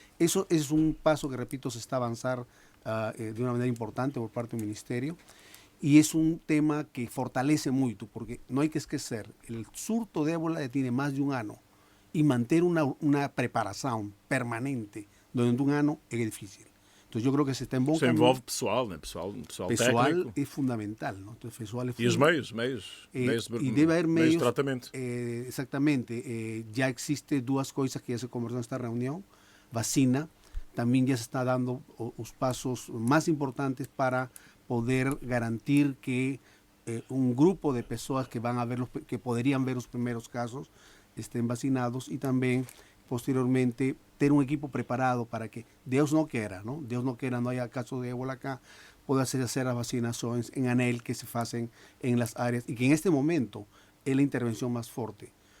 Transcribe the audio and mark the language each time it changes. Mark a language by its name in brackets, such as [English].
[Spanish] Eso es un paso que, repito, se está avanzando de una manera importante por parte del Ministerio. Y es un tema que fortalece mucho, porque no hay que esquecer, el surto de ébola tiene más de un año. Y mantener una preparación permanente durante un año es difícil. Entonces yo creo que se está en [Portuguese] bom caminho. Isso envolve pessoal, né? Pessoal técnico. É fundamental, não? Então, pessoal é e os meios e deve haver meios de tratamento. Exatamente. Já existe 2 coisas que já se conversou nesta reunião. Vacina, também já se está dando os passos mais importantes para poder garantir que [Spanish] un grupo de personas que van a ver que podrían ver los primeros casos estén vacinados y también posteriormente tener un equipo preparado para que Dios no quiera, no haya casos de ébola acá, pueda hacer las vacinaciones en ANEL que se hacen en las áreas y que en este momento es la intervención más fuerte.